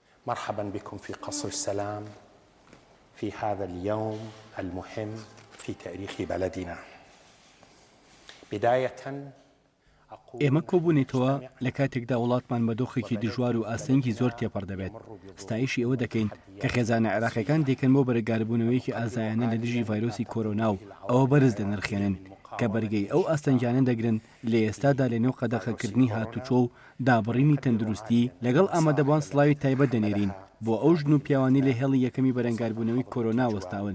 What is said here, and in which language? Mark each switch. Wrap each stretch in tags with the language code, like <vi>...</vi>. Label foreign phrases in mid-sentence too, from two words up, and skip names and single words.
<ar>مرحبا بكم في قصر السلام في هذا اليوم المهم في تاريخ بلدنا. بداية</ar> <ckb>ئێمە کۆبوونیتەوە لە کاتێکدا وڵاتمان بە دۆخێکی دژوار و ئاسنگی زۆر تێپەڕ دەبێت. ستایشی ئەوە دەکەین کە خێزانە عێراقیەکان دێکن بۆ بەرەگاربوونەوەیەکی ئازایانە لە دژی ڤایرۆسی کۆرۆنا و ئەوە بەرز دەنرخێنن کە بەرگەی ئەو ئاستەنجانە دەگرن لە ئێستادا لەنێو قەدەخەکردنی هاتوچۆ و دابڕینی تەندروستی لەگەڵ ئامادەبوان سڵاوی تایبەت دەنێرین بۆ ئەو ژن و پیاوانی لە هێڵی یەکەمی بەرەنگاربوونەوەی کۆرۆنا وەستاون.</ckb>